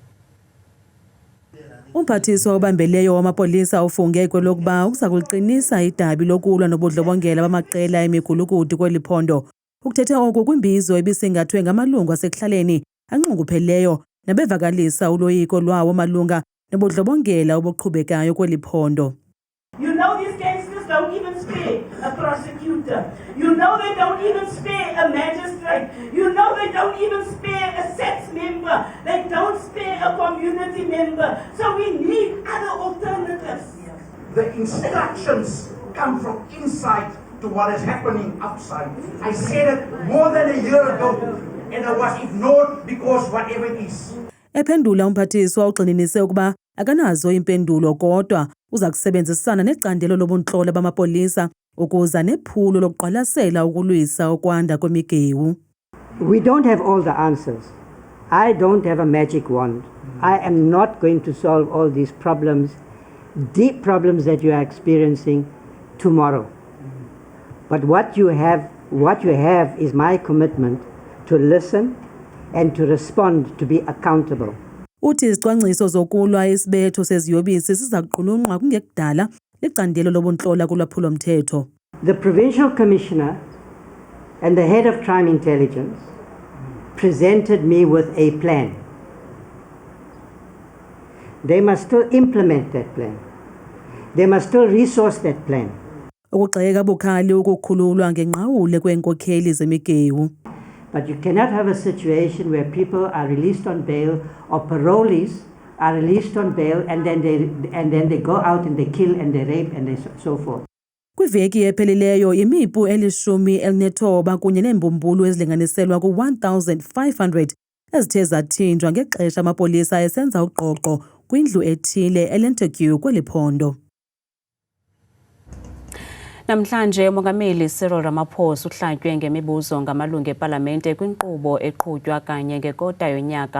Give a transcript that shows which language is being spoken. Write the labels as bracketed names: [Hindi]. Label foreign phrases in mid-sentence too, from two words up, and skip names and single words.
[Xhosa] Umphathiswa obambeleyo wamapolisa ufunge kwelokuba uza kuliqinisa idabi lokulwa nobudlobongela bamaqela emigulukudu kweli phondo. Ukuthethe oku kwimbizo ebisingathwe ngamalungu asekuhlaleni anxungupheleyo nabevakalisa uloyiko lwawo malunga nobudlobongela obuqhubekayo kweli phondo. [English] You know these gangsters don't even spare a prosecutor. You know they don't even spare a magistrate. You know they don't even spare a SETS member. They don't spare a community member. So we need other alternatives. The instructions come from inside to what is happening outside. I said it more than a year ago and I was ignored because whatever it is. [Xhosa] Ephendula umphathiswa ugxininise ukuba akanazo impendulo kodwa uza kusebenzisana necandelo lobuntlolo bamapolisa ukuza nephulo lokuqwalasela ukulwisa okwanda kwemigewu. [English] We don't have all the answers. I don't have a magic wand. I am not going to solve all these problems, deep problems that you are experiencing tomorrow. But what you have is my commitment to listen and to respond, to be accountable. [Xhosa] Uthi izicwangciso zokulwa isibetho seziyobisi siza kuqulunqwa kungekudala licandelo lobuntlola kulwaphulo-mthetho. [English] The Provincial Commissioner and the Head of Crime Intelligence presented me with a plan. They must still implement that plan. They must still resource that plan. [Xhosa] Ukugxeka bukhali ukukhululwa ngenqawule kweenkokheli zemigewu. [English] But you cannot have a situation where people are released on bail or parolees are released on bail and then they go out and they kill and they rape and they so forth. [Xhosa] Kwiveki ephelileyo imipu eli-19 kunye neembumbulu ezilinganiselwa ku-1,500 ezithe zathinjwa ngexesha amapolisa esenza uqoqo kwindlu ethile eLentegue kweli phondo. Namhlanje umongameli Cyril Ramaphosa uhlatywe ngemibuzo ngamalungu epalamente kwinkqubo eqhutywa kanye ngekota yonyaka.